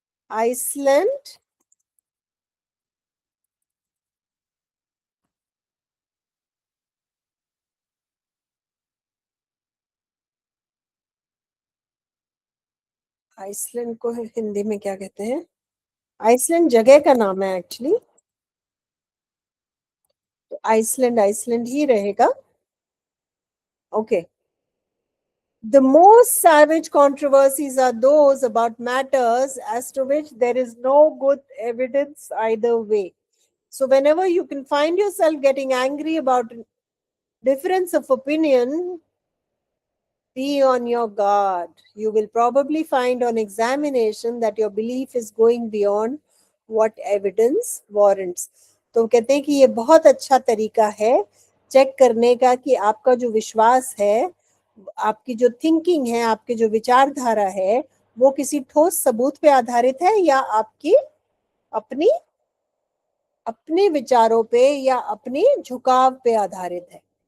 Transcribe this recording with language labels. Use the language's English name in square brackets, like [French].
[Hindi] Iceland, Iceland को हिंदी में क्या कहते हैं? आइसलैंड जगह का नाम है एक्चुअली। तो आइसलैंड आइसलैंड ही रहेगा। [English] Okay. The most savage controversies are those about matters as to which there is no good evidence either way. So whenever you can find yourself getting angry about difference of opinion, be on your guard. You will probably find on examination that your belief is going beyond what evidence warrants. [Hindi] तो कहते हैं कि ये बहुत अच्छा तरीका है check करने का कि आपका जो विश्वास है, आपकी जो थिंकिंग है, आपके जो विचारधारा है, वो किसी ठोस सबूत पे आधारित है या आपकी अपनी अपने विचारों पे या अपने झुकाव पे आधारित है।